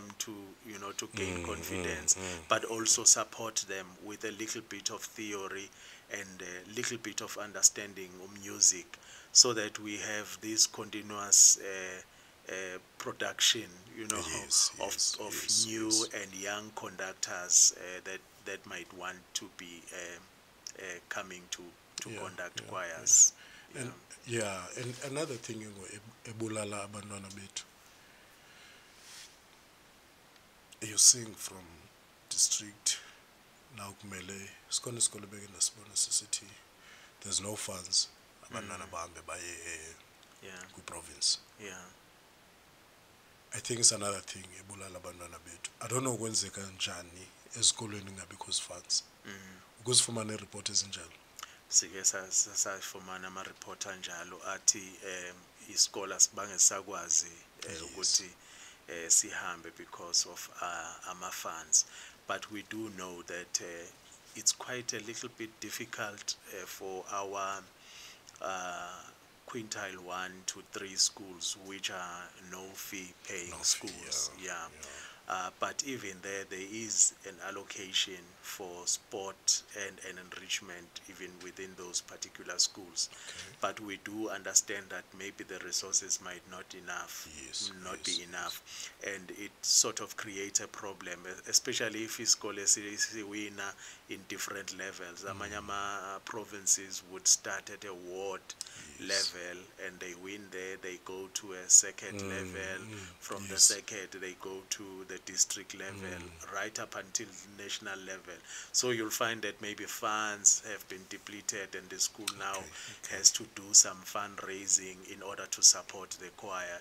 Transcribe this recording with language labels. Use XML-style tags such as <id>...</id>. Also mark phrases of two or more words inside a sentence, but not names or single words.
<en>to, you know, to gain confidence, but also support them with a little bit of theory and a little bit of understanding of music, so that we have this continuous production, you know, of new and young conductors that might want to be coming to conduct choirs. And and another thing,</en> <xh>ebulala abantwana bethu,</xh> <en>you sing from district, now</en> <xh>kumele sikhona isikole beke nasibona sisithi</xh> <en>there's no funds,</en> <xh>abantwana bahambe baye ku-province.</xh> <en>I think it's another thing</en> <xh>ebulala abantwana bethu.</xh> <en>I don't know</en> <xh>kwenzeka njani ezikolweni ngabikho funds. Ukuzifumana i-report ezinjalo. Sike safumana ama-report anjalo athi isikole asibange sakwazi ukuthi sihambe</xh> <en>because of</en> <xh>ama-funds.</xh> <en>But we do know that it's quite a little bit difficult for our quintile 1 to 3 schools, which are no fee paying schools. But even there is an allocation for sport and enrichment even within those particular schools. But we do understand that maybe the resources might not be enough, and it sort of creates a problem, especially if</en> <xh>isikole siwina</xh> <en>in different levels. Amanye provinces would start at a ward level, and they win there, they go to a second level, from the second they go to the district level, right up until the national level. So you'll find that maybe funds have been depleted, and the school now has to do some fundraising in order to support the choir.</en>